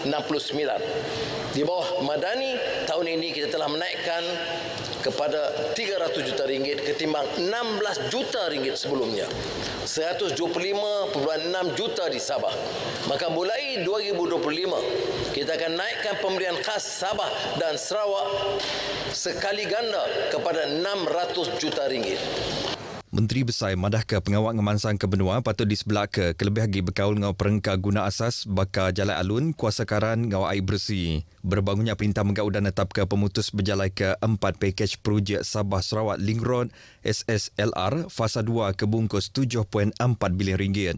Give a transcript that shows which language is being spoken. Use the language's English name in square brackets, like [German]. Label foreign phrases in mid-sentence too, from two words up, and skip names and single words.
[Malay] Di bawah Madani, tahun ini kita telah menaikkan kepada 300 juta ringgit ketimbang 16 juta ringgit sebelumnya. 125.6 juta di Sabah. Maka mulai 2025, kita akan naikkan pemberian khas Sabah dan Sarawak sekali ganda kepada 600 juta ringgit. [Iban] Menteri Besar madah ke pengawal ngemansang ke benua patut disebelah ke kelebih lagi berkaul ngau perengka guna asas bakal jalan alun kuasa karan ngau air bersih. Berbangunnya perintah megau dan netap ke pemutus berjalan ke 4 pakej projek Sabah Sarawak Link Road SSLR fasa 2 ke bungkus 7.4 bilion ringgit.